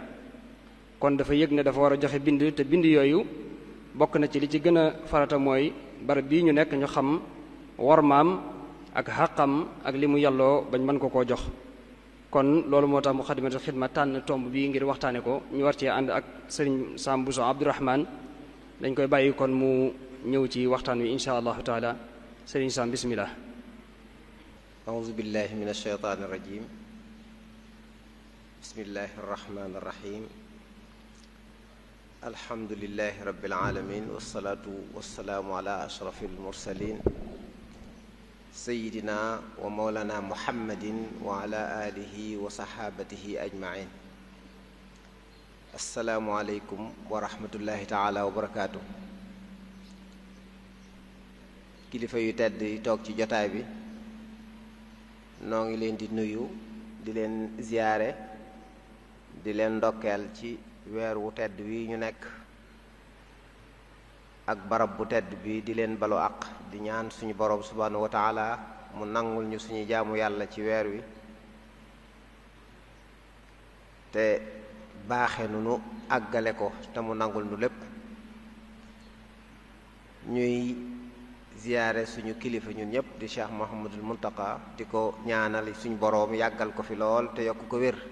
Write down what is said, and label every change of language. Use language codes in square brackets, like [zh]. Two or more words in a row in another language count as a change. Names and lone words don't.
[wo] kon dafa yëg ne dafa war a joxe bind te bind yooyu bokk na ci li ci gën a farata mooy barab bii ñu nekk ñu xam wormaam ak xàqam ak li mu yàlloo bañ mën ko koo jox kon loolu moo tax [ar] مقدمة الخدمة [wo] tànn tomb bii ngir waxtaane ko ñu war cee ànd ak sëriñ Sam Bousso Abdourahmane dañ koy bàyyi kon mu ñëw ci waxtaan wi [ar] إن شاء الله تعالى [wo] sëriñ Sam bismillah [ar] أعوذ بالله من الشيطان الرجيم بسم الله الرحمن الرحيم الحمد لله رب العالمين والصلاة والسلام على أشرف المرسلين سيدنا ومولانا محمد وعلى آله وصحابته أجمعين السلام عليكم ورحمة الله تعالى وبركاته [wo] kilifa yu tedd yi toog ci jotaay bi noo ngi leen di nuyu di leen ziyaare di leen ndokkeel ci weer wu tedd wi ñu nekk ak barab bu tedd bi di leen balu àq di ñaan suñu boroom [ar] سبحانه وتعالى [wo] mu nangul ñu suñu jaamu yàlla ci weer wi te baaxe nu nu àggale ko te mu nangul nu lépp ñuy ziyaare suñu kilifa ñun ñëpp di Cheikh Mouhamadul Muntaqa di ko ñaanal suñu boroom yàggal ko fi lool te yokk ko wér.